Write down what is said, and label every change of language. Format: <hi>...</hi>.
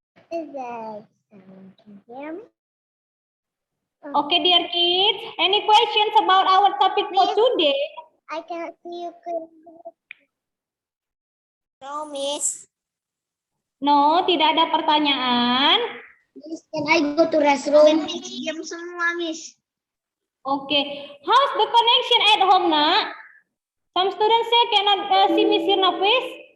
<en>Is that someone can hear me? Okay, dear kids, any questions about our topic for today? I cannot see you clearly. No, Miss.</en> <id>No, tidak ada pertanyaan.</id> <en>Miss, can I go to restroom?</en> <id>Diam semua, Miss.</id> <en>Okay, how's the connection at home, Nak? Some students say cannot see Miss Irna, please.</en>